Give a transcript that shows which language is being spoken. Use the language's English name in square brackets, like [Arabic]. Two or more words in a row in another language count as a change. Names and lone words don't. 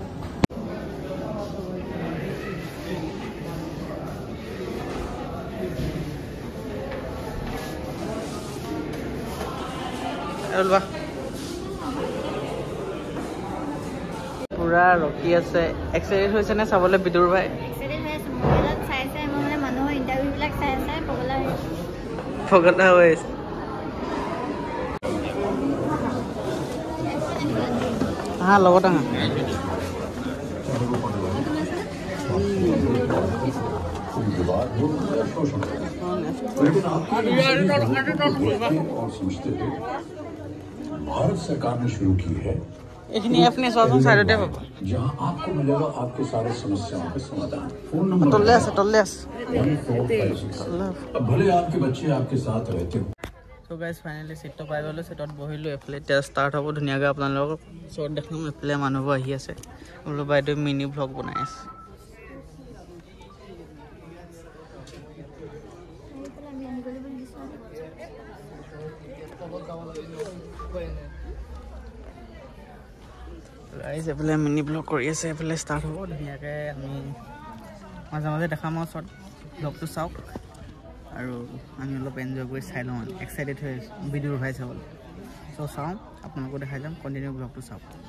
[Assamese] পুৰা ৰখি আছে এক্সাইটেড হৈছে নে চাবলৈ বিদুৰ ভাই পগলা হৈ আছে হা লগত আহা [Hindi] भारत सरकार ने शुरू की है [Assamese] এইখিনি আপুনি চোৱাচোন চাইডতে পাব [Hindi] जहां आपको मिलेगा आपके सारे समस्याओं का समाधान फोन नंबर [Assamese] তললে আছে [Hindi] 1456 अब भले आपके बच्चे आपके साथ रहते हो [Assamese] সো গাইজ ফাইনেলি চিটটো পাই গ'লোঁ চিটত বহিলোঁ এফালে এতিয়া ষ্টাৰ্ট হ'ব ধুনীয়াকৈ আপোনালোকক চৰ্ট দেখাম এফালে মানুহবোৰ আহি আছে বোলো বাইদেউ [English] mini vlog [Assamese] বনাই আছে গাইজ এফালে [English] mini blog [Assamese] কৰি আছে এফালে ষ্টাৰ্ট হ'ব ধুনীয়াকৈ আমি মাজে মাজে দেখাম আৰু চৰ্ট ব্লগটো চাওক আৰু আমি অলপ এনজয় কৰি চাই লওঁ এক্সাইটেড হৈ আছোঁ ভিডিঅ' ভাই চাবলৈ চ' চাওঁ আপোনালোকো দেখাই যাম কণ্টিনিউ ব্লগটো চাওক